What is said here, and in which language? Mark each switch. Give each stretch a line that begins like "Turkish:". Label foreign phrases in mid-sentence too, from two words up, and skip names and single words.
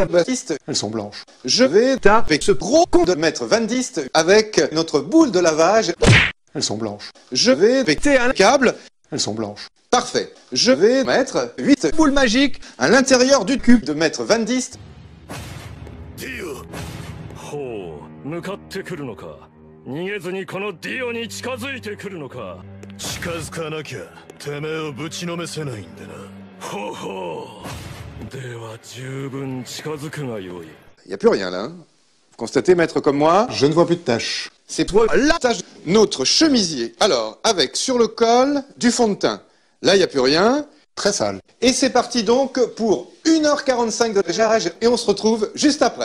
French: Baptiste. Elles sont blanches. Je vais avec ce gros con de maître Van Dist avec notre boule de lavage. Elles sont blanches. Je vais péter un câble. Elles sont blanches. Parfait. Je vais mettre 8 boules magiques à l'intérieur du cube de maître Van Dist.
Japanese: ほう向かってくるのか逃げずにこのディオに近づいてくるのか近づかなきゃてめえをぶちのめせないんでなほうほうでは十分近づくがよい
French: Il n'y a plus rien là. Vous constatez maître comme moi? Je ne vois plus de taches. C'est toi la tâche. Notre chemisier. Alors, avec sur le col du fond de teint. Là, il n'y a plus rien. Très sale. Et c'est parti donc pour 1h45 de jarrage et on se retrouve juste après.